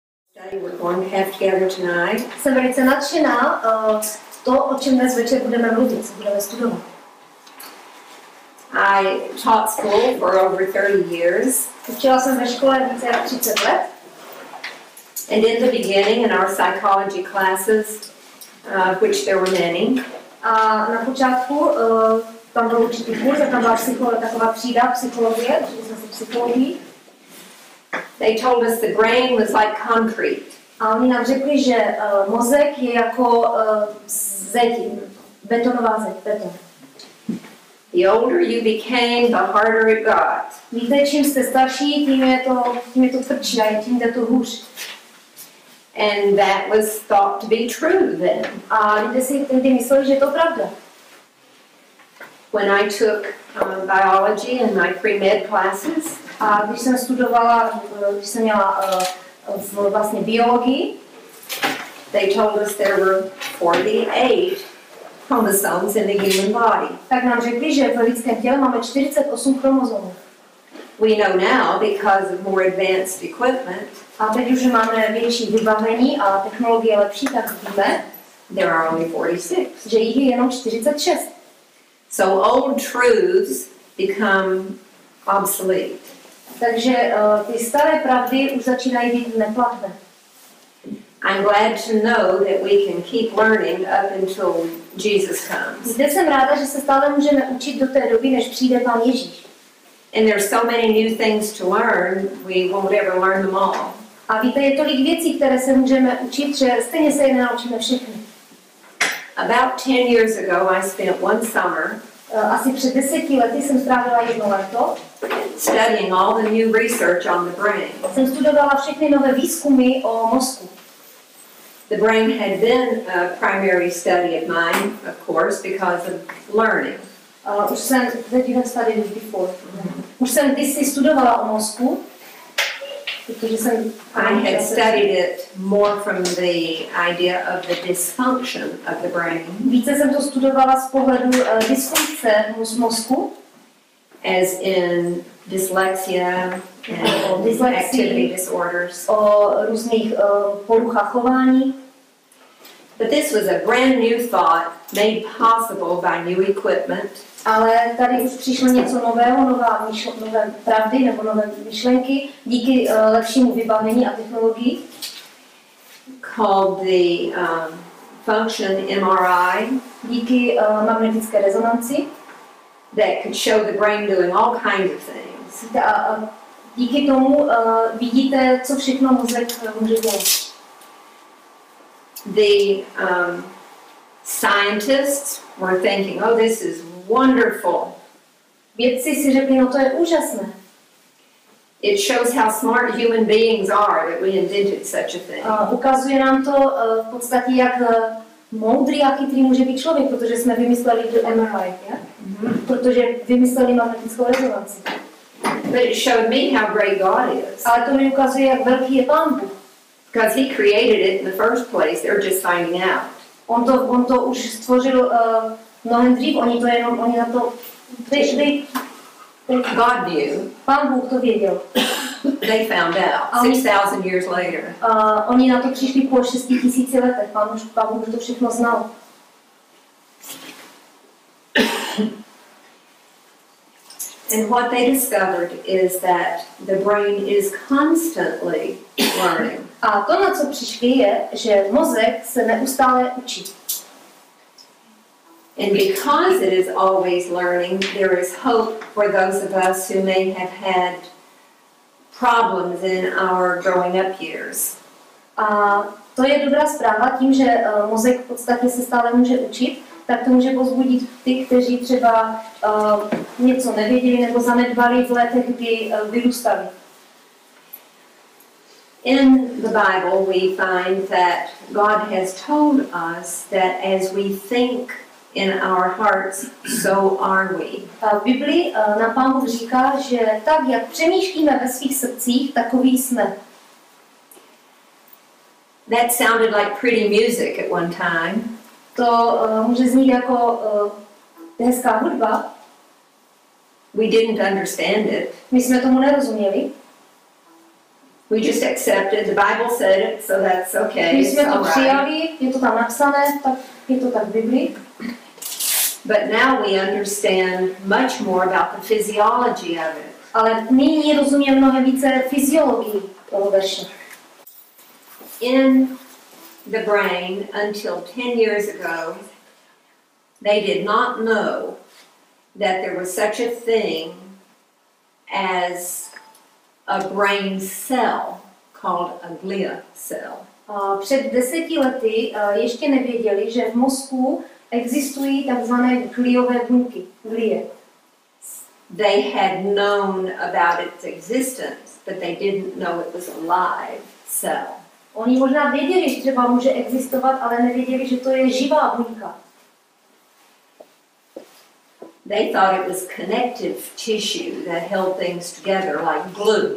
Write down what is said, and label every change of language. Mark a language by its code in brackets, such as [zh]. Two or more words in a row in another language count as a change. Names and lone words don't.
[en] We're going to have together tonight. [cs] Jsem velice nadšená to, o čem dnes večer budeme mluvit, co budeme studovat. [en] I taught school for over 30 years. [cs] Učila jsem ve škole více jak 30 let. [en] And in the beginning, in our psychology classes, which there were many, [cs] A na počátku tam byl určitý kurz, tam byla taková třída psychologie, učili jsme se psychologii. [en] they told us the brain was like concrete. [cs] A oni nám řekli, že mozek je jako zeď, betonová zeď, beton. [en] The older you became, the harder it got. [cs] Víte, čím jste starší, tím je to tvrdší a tím jde to hůř. [en] And that was thought to be true then. [cs] A lidé si tehdy mysleli, že je to pravda. [en] When I took biology in my pre-med classes, [cs] A když jsem studovala, když jsem měla vlastně biologii, [en] they told us there were 48 chromosomes in the human body. [cs] tak nám řekli, že v lidském těle máme 48 chromozomů. [en] We know now, because of more advanced equipment, [cs] A teď už máme větší vybavení a technologie lepší, tak víme, [en] there are only 46. [cs] že jich je jenom 46. [en] So old truths become obsolete. [cs] Takže ty staré pravdy už začínají být neplatné. [en] I'm glad to know that we can keep learning up until Jesus comes. [cs] Zde jsem ráda, že se stále můžeme učit do té doby, než přijde Pán Ježíš. [en] And there's so many new things to learn, we won't ever learn them all. [cs] A víte, je tolik věcí, které se můžeme učit, že stejně se je nenaučíme všechny. [en] About 10 years ago, I spent one summer [cs] Asi před 10 lety jsem strávila jedno léto. [en] studying all the new research on the brain. [cs] Jsem studovala všechny nové výzkumy o mozku. [en] The brain had been a primary study of mine, of course, because of learning. [cs] Už jsem, [en] that you have studied it before. [cs] Už jsem kdysi studovala o mozku, protože jsem... [en] I had studied it more from the idea of the dysfunction of the brain. [cs] Více jsem to studovala z pohledu dysfunkce mozku. [en] As in dyslexia and activity disorders. [cs] O různých poruchách chování. [en] But this was a brand new thought made possible by new equipment. [cs] Ale tady už přišlo něco nového, nové pravdy nebo nové myšlenky díky lepšímu vybavení a technologii. [en] Called the function MRI. [cs] Díky magnetické rezonanci. [en] That could show the brain doing all kinds of things. [cs] A díky tomu vidíte, co všechno mozek může dělat. [en] The scientists were thinking, oh, this is wonderful. [cs] Vědci si řekli, no to je úžasné. [en] It shows how smart human beings are that we invented such a thing. [cs] Ukazuje nám to v podstatě, jak moudrý a chytrý může být člověk, protože jsme vymysleli MRI, protože vymysleli magnetickou rezonanci. [en] But it showed me how great God is. [cs] Ale to mi ukazuje, jak velký je Pán Bůh. [en] Because He created it in the first place, they're just finding out. [cs] On to už stvořil mnohem dřív, oni na to [en] God knew. [cs] Pán Bůh to věděl. [en] They found out 6,000 years later. [cs] Oni na to přišli po 6,000 letech. Pán Bůh to všechno znal. [en] And what they discovered is that the brain is constantly learning. [cs] A to, na co přišli, je, že mozek se neustále učí. [en] And because it is always learning, there is hope for those of us who may have had problems in our growing up years. [cs] A to je dobrá zpráva, tím, že mozek v podstatě se stále může učit, tak to může povzbudit ty, kteří třeba něco nevěděli nebo zanedbali v letech, kdy vyrůstali. [en] In the Bible we find that God has told us that as we think in our hearts, so are we. [cs] V Biblii nám Pán Bůh říká, že tak, jak přemýšlíme ve svých srdcích, takový jsme. [en] That sounded like pretty music at one time. [cs] To může znít jako hezká hudba. [en] We didn't understand it. [cs] My jsme tomu nerozuměli. [en] We just accepted, the Bible said it, so that's okay. [cs] Když jsme [en] It's to all right. [cs] přijali, je to tam napsané, tak je to tak v Biblii. [en] But now we understand much more about the physiology of it. [cs] Ale nyní rozumíme mnohem více fyziologii toho verše. [en] In the brain, until 10 years ago, they did not know that there was such a thing as a brain cell called a glia cell. [cs] Před 10 lety ještě nevěděli, že v mozku existují takzvané gliové buňky, glie. [en] They had known about its existence, but they didn't know it was a live cell. [cs] Oni možná věděli, že třeba může existovat, ale nevěděli, že to je živá buňka. [en] They thought it was connective tissue that held things together like glue.